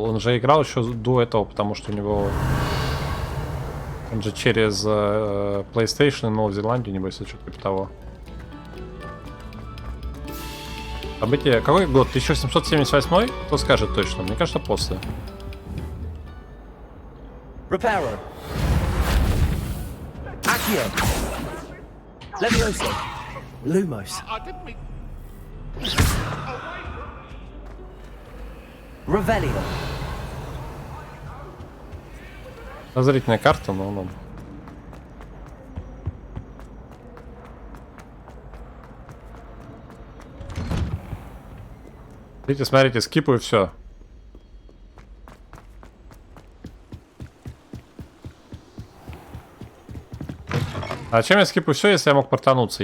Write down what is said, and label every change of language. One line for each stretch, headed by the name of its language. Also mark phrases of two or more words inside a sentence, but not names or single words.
Russian: Он же играл еще до этого, потому что у него... Он же через PlayStation и Новую Зеландию, небось, что-то типа того. Событие... Какой год? 1778? Кто скажет точно? Мне кажется, после. Reparo. Accio. Levioso. Lumos. Revelio. Подозрительная карта, но он... Видите, смотрите, скипу и все. А чем я скипаю все, если я мог портануться?